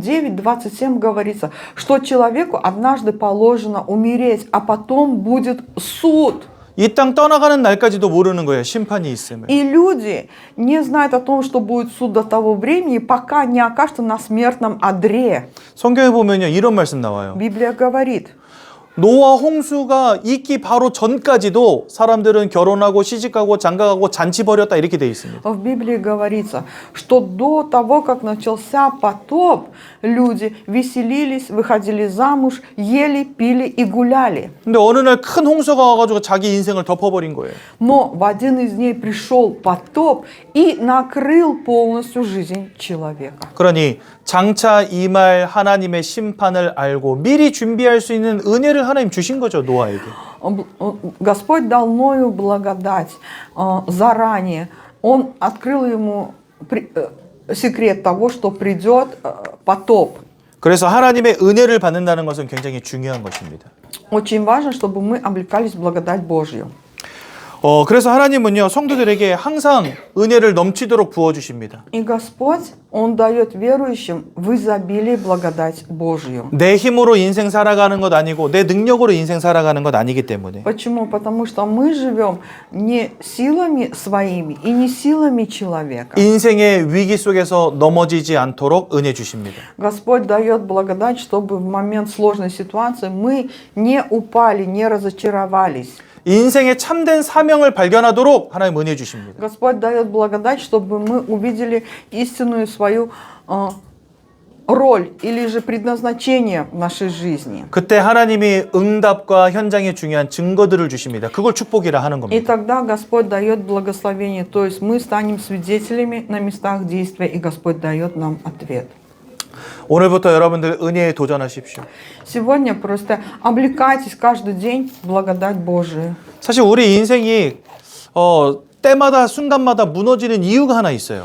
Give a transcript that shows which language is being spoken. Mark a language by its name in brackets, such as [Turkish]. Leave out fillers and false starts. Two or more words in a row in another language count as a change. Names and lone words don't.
[Russian] Евреям 9:27 говорится, что человеку однажды положено умереть, а потом будет суд. [Korean] 이 땅 떠나가는 날까지도 모르는 거예요. 심판이 있음을. [Russian] И люди не знают о том, что будет суд до того времени, пока не окажутся на смертном одре. [Korean] 성경에 보면요. 이런 말씀 나와요. [Russian] Библия говорит, [Korean] 노아 홍수가 있기 바로 전까지도 사람들은 결혼하고 시집가고 장가가고 잔치 벌였다 이렇게 돼 있습니다. [Russian] в Библии говорится, что до того, как начался потоп, люди веселились, выходили замуж, ели, пили и гуляли. [Korean] 근데 어느 날 큰 홍수가 와가지고 자기 인생을 덮어버린 거예요. [Russian] Но в один из дней пришел потоп и накрыл полностью жизнь человека. [Korean] 그러니 장차 임할 하나님의 심판을 알고 미리 준비할 수 있는 은혜를 하나님 주신 거죠, 노아에게. [Russian] Господь дал Ною благодать заранее. Он открыл ему секрет того, что придет потоп. [Korean] 그래서 하나님의 은혜를 받는다는 것은 굉장히 중요한 것입니다. [Russian] Очень важно, чтобы мы облекались в благодать Божью. [Korean] 그래서 하나님은요, 성도들에게 항상 은혜를 넘치도록 부어주십니다. [Russian] И Господь, Он дает верующим в изобилии благодать Божью. [Korean] 내 힘으로 인생 살아가는 것 아니고 내 능력으로 인생 살아가는 것 아니기 때문에. [Russian] Почему? Потому что мы живем не силами своими и не силами человека. [Korean] 인생의 위기 속에서 넘어지지 않도록 은혜 주십니다. [Russian] Господь дает благодать, чтобы в момент сложной ситуации мы не упали, не разочаровались. [Korean] 인생의 참된 사명을 발견하도록 하나님 은혜 주십니다. [Russian] Господь дает благодать, чтобы мы увидели истинную свою роль или же предназначение в нашей жизни. [Korean] 그때 하나님이 응답과 현장에 중요한 증거들을 주십니다. 그걸 축복이라 하는 [Russian] И [Korean] 겁니다. [Russian] тогда Господь дает благословение, то есть мы станем свидетелями на местах действия, и Господь дает нам ответ. [Korean] 오늘부터 여러분들 은혜에 도전하십시오. [Russian] Сегодня просто облекайтесь каждый день в благодать Божию. [Korean] 사실 우리 인생이 때마다 순간마다 무너지는 이유가 하나 있어요.